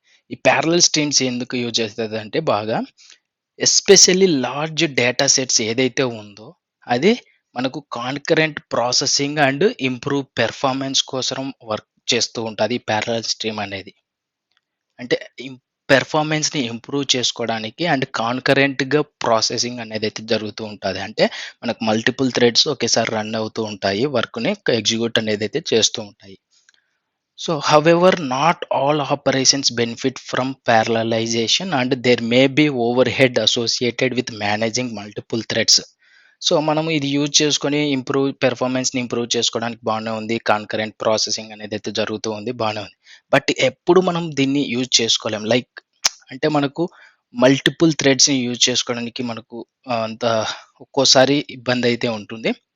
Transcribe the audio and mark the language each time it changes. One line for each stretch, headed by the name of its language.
Telugu: ఈ parallel streams ఎందుకు use చేస్తదంటే బాగా ఎస్పెషల్లీ లార్జ్ డేటా సెట్స్ ఏదైతే ఉందో అది మనకు concurrent processing and improve performance కోసం వర్క్ చేస్తూ ఉంటది ఈ ప్యారలల్ స్ట్రీమ్ అనేది. అంటే పెర్ఫార్మన్స్‌ని ఇంప్రూవ్ చేసుకోవడానికి అండ్ కాన్కరెంట్‌గా ప్రాసెసింగ్ అనేదైతే జరుగుతూ ఉంటది. అంటే మనకు మల్టిపుల్ థ్రెడ్స్ ఒకేసారి రన్ అవుతూ ఉంటాయి. వర్క్‌ని ఎగ్జిక్యూట్ అనేదైతే చేస్తూ ఉంటాయి.
English: So, however, not all operations benefit from parallelization and there may be overhead associated with managing multiple threads.
Telugu: So, మనము ఇది యూజ్ చేసుకొని పెర్ఫార్మన్స్‌ని ఇంప్రూవ్ చేసుకోవడానికి బానే ఉంది. కాన్కరెంట్ ప్రాసెసింగ్ అనేదైతే జరుగుతూ ఉంది బానే ఉంది. బట్ ఎప్పుడు మనం దీన్ని యూజ్ చేసుకోలేం. లైక్ అంటే మనకు మల్టిపుల్ థ్రెడ్స్‌ని యూజ్ చేసుకోవడానికి మనకు అంత ఒక్కోసారి ఇబ్బందయితే ఉంటుంది.